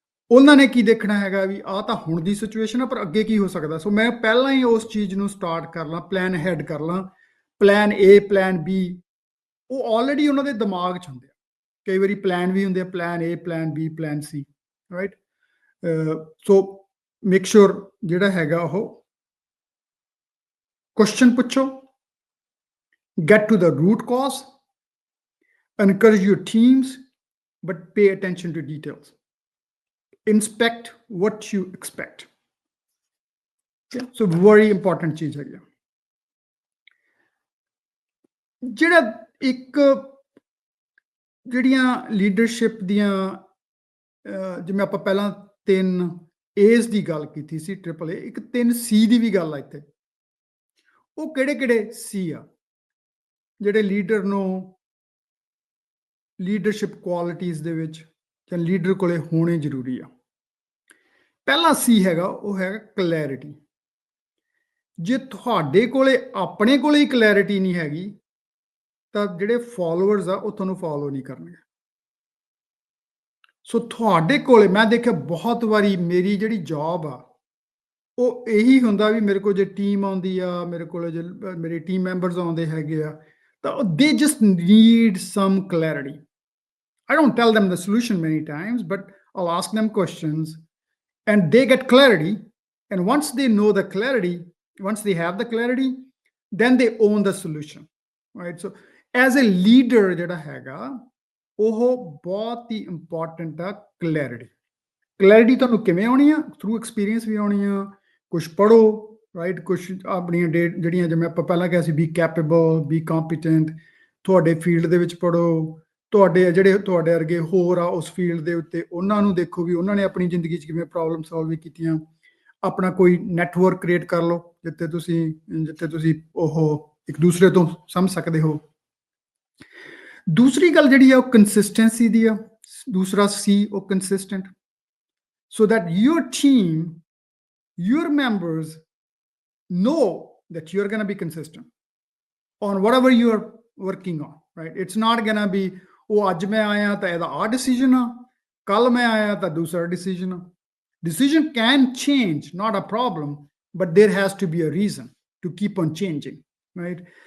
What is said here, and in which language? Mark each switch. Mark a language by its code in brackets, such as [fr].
[pa] ਉਹਨਾਂ ਨੇ ਕੀ ਦੇਖਣਾ ਹੈਗਾ ਵੀ ਆਹ ਤਾਂ ਹੁਣ ਦੀ ਸਿਚੁਏਸ਼ਨ ਆ, ਪਰ ਅੱਗੇ ਕੀ ਹੋ ਸਕਦਾ। ਸੋ ਮੈਂ ਪਹਿਲਾਂ ਹੀ ਉਸ ਚੀਜ਼ ਨੂੰ ਸਟਾਰਟ ਕਰ ਲਾਂ, ਪਲਾਨ ਹੈਡ ਕਰ ਲਾਂ, ਪਲਾਨ ਏ, ਪਲਾਨ ਬੀ, ਉਹ ਆਲਰੇਡੀ ਉਹਨਾਂ ਦੇ ਦਿਮਾਗ 'ਚ ਹੁੰਦੇ ਆ। ਕਈ ਵਾਰੀ ਪਲਾਨ ਵੀ ਹੁੰਦੇ ਆ, ਪਲਾਨ ਏ, ਪਲਾਨ ਬੀ, ਪਲਾਨ ਸੀ, ਰਾਈਟ। [en] so make sure [pa] ਜਿਹੜਾ ਹੈਗਾ ਉਹ ਕੁਐਸਚਨ ਪੁੱਛੋ, [en] get to the root cause, encourage your teams, but pay attention to details. Inspect what you expect. Okay? So very important [pa] ਚੀਜ਼ ਹੈਗੀ। ਜਿਹੜਾ ਇੱਕ ਜਿਹੜੀਆਂ ਲੀਡਰਸ਼ਿਪ ਦੀਆਂ, ਜਿਵੇਂ ਆਪਾਂ ਪਹਿਲਾਂ 3 A's ਦੀ ਗੱਲ ਕੀਤੀ ਸੀ, AAA, ਇੱਕ 3 C ਦੀ ਵੀ ਗੱਲ ਆ ਇੱਥੇ। ਉਹ ਕਿਹੜੇ ਸੀ ਆ ਜਿਹੜੇ ਲੀਡਰ ਨੂੰ ਲੀਡਰਸ਼ਿਪ ਕੁਆਲਿਟੀਜ਼ ਦੇ ਵਿੱਚ ਜਾਂ ਲੀਡਰ ਕੋਲੇ ਹੋਣੇ ਜ਼ਰੂਰੀ ਆ। ਪਹਿਲਾ ਸੀ ਹੈਗਾ ਉਹ ਹੈਗਾ ਕਲੈਰਿਟੀ। ਜੇ ਤੁਹਾਡੇ ਕੋਲੇ ਆਪਣੇ ਕੋਲੇ ਹੀ ਕਲੈਰਿਟੀ ਨਹੀਂ ਹੈਗੀ ਤਾਂ ਜਿਹੜੇ ਫਾਲੋਅਰਸ ਆ ਉਹ ਤੁਹਾਨੂੰ ਫਾਲੋ ਨਹੀਂ ਕਰਨਗੇ। ਸੋ ਤੁਹਾਡੇ ਕੋਲੇ ਮੈਂ ਦੇਖਿਆ ਬਹੁਤ ਵਾਰੀ ਮੇਰੀ ਜਿਹੜੀ ਜੌਬ ਆ ਉਹ ਇਹੀ ਹੁੰਦਾ ਵੀ ਮੇਰੇ ਕੋਲ ਜੇ ਟੀਮ ਆਉਂਦੀ ਆ, ਮੇਰੇ ਕੋਲ ਜੇ ਮੇਰੇ ਟੀਮ ਮੈਂਬਰਸ ਆਉਂਦੇ ਹੈਗੇ ਆ, ਤਾਂ [en] They just need some clarity. I don't tell them the solution many times, but I'll ask them questions and they get clarity. And once they know the clarity, once they have the clarity, then they own the solution, right? So as a leader [pa] ਜਿਹੜਾ ਹੈਗਾ ਉਹ ਬਹੁਤ ਹੀ important ਆ clarity. Clarity ਤੁਹਾਨੂੰ ਕਿਵੇਂ ਆਉਣੀ ਆ? [en] through experience [pa] ਵੀ ਆਉਣੀ ਆ, ਕੁਝ ਪੜ੍ਹੋ, ਰਾਈਟ, ਕੁਝ ਆਪਣੀਆਂ ਜਿਹੜੀਆਂ ਜਿਵੇਂ ਆਪਾਂ ਪਹਿਲਾਂ ਕਿਹਾ ਸੀ [en] be capable, be competent, [pa] ਤੁਹਾਡੇ ਫੀਲਡ ਦੇ ਵਿੱਚ ਪੜ੍ਹੋ, ਤੁਹਾਡੇ ਜਿਹੜੇ ਤੁਹਾਡੇ ਵਰਗੇ ਹੋਰ ਆ ਉਸ ਫੀਲਡ ਦੇ ਉੱਤੇ ਉਹਨਾਂ ਨੂੰ ਦੇਖੋ ਵੀ ਉਹਨਾਂ ਨੇ ਆਪਣੀ ਜ਼ਿੰਦਗੀ 'ਚ ਕਿਵੇਂ ਪ੍ਰੋਬਲਮ ਸੋਲਵ ਕੀਤੀਆਂ। ਆਪਣਾ ਕੋਈ ਨੈਟਵਰਕ ਕ੍ਰੀਏਟ ਕਰ ਲਓ ਜਿੱਥੇ ਤੁਸੀਂ ਉਹ ਇੱਕ ਦੂਸਰੇ ਤੋਂ ਸਮਝ ਸਕਦੇ ਹੋ। ਦੂਸਰੀ ਗੱਲ ਜਿਹੜੀ ਆ ਉਹ ਕੰਸਿਸਟੈਂਸੀ ਦੀ ਆ। ਦੂਸਰਾ ਸੀ ਉਹ consistent, [en] so that your team, your members know that you're going to be consistent on whatever you're working on, right? It's not going to be, oh [pa] ਅੱਜ ਮੈਂ ਆਇਆ ਤਾਂ ਇਹਦਾ ਆ ਡਿਸੀਜਨ ਆ, ਕੱਲ ਮੈਂ ਆਇਆ ਤਾਂ ਦੂਸਰਾ ਡਿਸੀਜਨ ਆ। [en] Decision can change, not a problem, but there has to be a reason to keep on changing, right?